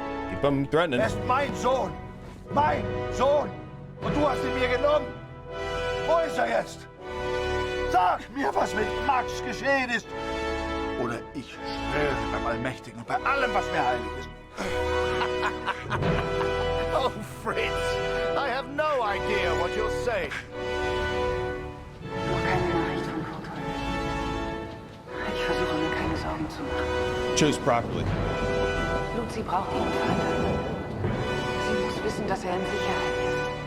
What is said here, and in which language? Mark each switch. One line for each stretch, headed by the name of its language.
English: Keep him threatening.
German: Er ist mein Sohn. Mein Sohn. Und du hast ihn mir genommen. Wo ist er jetzt? Sag mir, was mit Max geschehen ist. Oder ich schwöre beim Allmächtigen und bei allem, was mir heilig ist.
English: Oh, Fritz, I have no idea what you're saying.
German: Noch keine Nachricht von Kurt. Ich versuche mir keine Sorgen zu machen.
English: Chose properly.
German: Lucy braucht ihren Vater. Sie muss wissen, dass in Sicherheit ist.